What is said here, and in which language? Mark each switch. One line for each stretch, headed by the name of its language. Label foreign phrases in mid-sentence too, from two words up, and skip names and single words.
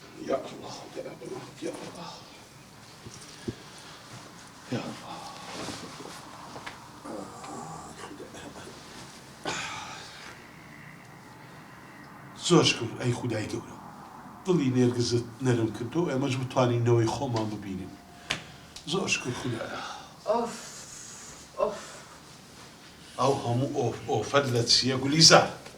Arabic: يا الله يا الله يا الله يا الله.
Central Kurdish: زۆشکم ئەی خودای گەورە دڵی نێرگزت نەرم کردو ئێمەش بتوانینەوەی خۆمان ببینین زۆر شکر خودایە. ئەو هەموو ئۆفەر لە چییە گولیزار؟